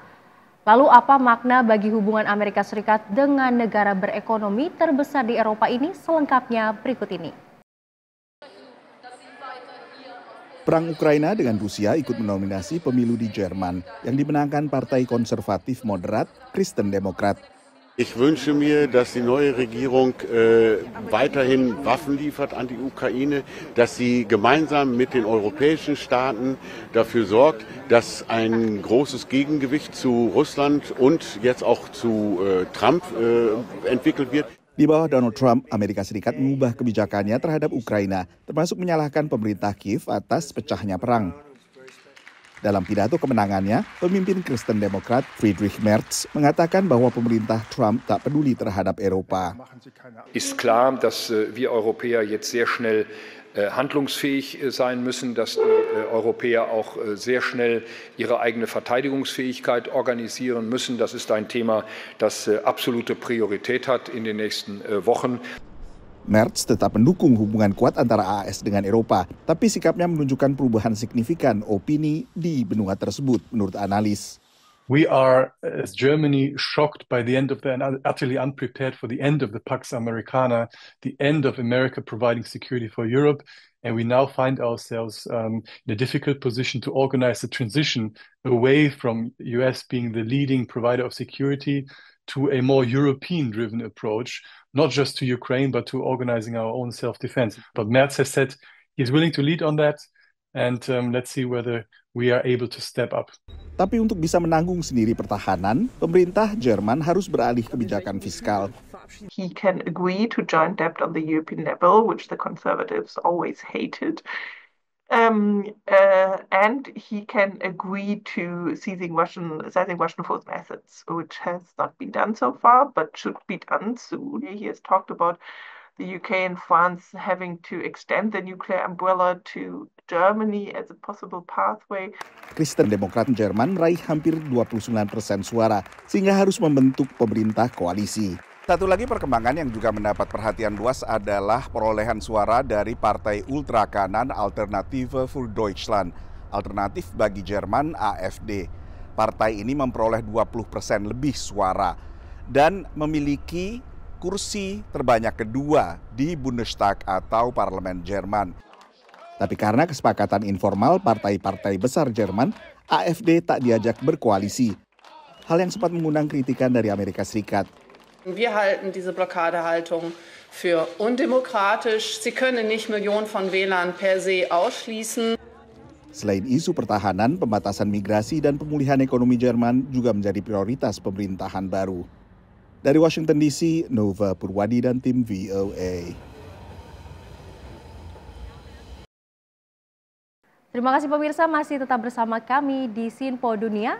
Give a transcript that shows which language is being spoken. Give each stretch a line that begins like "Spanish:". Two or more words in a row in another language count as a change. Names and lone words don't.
Indonesian: Lalu apa makna bagi hubungan Amerika Serikat dengan negara berekonomi terbesar di Eropa ini? Selengkapnya berikut ini. Perang Ukraina dengan Rusia ikut mendominasi pemilu di Jerman yang dimenangkan Partai Konservatif Moderat Kristen Demokrat.
German: Ich wünsche mir, dass die neue Regierung weiterhin Waffen liefert an die Ukraine, dass sie gemeinsam mit den europäischen Staaten dafür sorgt, dass ein großes Gegengewicht zu Russland und jetzt auch zu Trump entwickelt wird.
Indonesian: Di bawah Donald Trump, Amerika Serikat mengubah kebijakannya terhadap Ukraina, termasuk menyalahkan pemerintah Kiev atas pecahnya perang. Dalam pidato kemenangannya, pemimpin Kristen Demokrat Friedrich Merz mengatakan bahwa pemerintah Trump tak peduli terhadap Eropa.
German: Ist klar, dass wir Europäer jetzt sehr schnell handlungsfähig sein müssen, dass die Europäer auch sehr schnell ihre eigene Verteidigungsfähigkeit organisieren müssen. Das ist ein Thema, das absolute Priorität hat in den nächsten Wochen.
Indonesian: Merz tetap mendukung hubungan kuat antara AS dengan Eropa, tapi sikapnya menunjukkan perubahan signifikan opini di benua tersebut, menurut analis.
English: We are, as Germany, shocked by the end of the, and utterly unprepared for the end of the Pax Americana, the end of America providing security for Europe. And we now find ourselves in a difficult position to organize the transition away from US being the leading provider of security to a more European-driven approach, not just to Ukraine, but to organizing our own self-defense. But Merz has said he's willing to lead on that, and let's see whether we are able to step up.
Indonesian: Tapi untuk bisa menanggung sendiri pertahanan, pemerintah Jerman harus beralih kebijakan fiskal.
English: He can agree to joint debt on the European level, which the Conservatives always hated. And he can agree to seizing Russian force assets, which has not been done so far, but should be done soon. He has talked about the UK and France having to extend the nuclear umbrella to Germany as a possible pathway.
Indonesian: Kristen Demokrat Jerman meraih hampir 29% suara, sehingga harus membentuk pemerintah koalisi. Satu lagi perkembangan yang juga mendapat perhatian luas adalah perolehan suara dari partai ultra kanan Alternative für Deutschland, alternatif bagi Jerman AfD. Partai ini memperoleh 20% lebih suara dan memiliki kursi terbanyak kedua di Bundestag atau parlemen Jerman. Tapi karena kesepakatan informal partai-partai besar Jerman, AfD tak diajak berkoalisi. Hal yang sempat mengundang kritikan dari Amerika Serikat.
German: Wir halten diese Blockadehaltung für undemokratisch. Sie können nicht Millionen von Wählern per se ausschließen.
Indonesian: Selain isu pertahanan, pembatasan migrasi dan pemulihan ekonomi Jerman juga menjadi prioritas pemerintahan baru. Dari Washington DC, Nova Purwadi dan tim VOA. Terima kasih pemirsa, masih tetap bersama kami di Sinpo Dunia.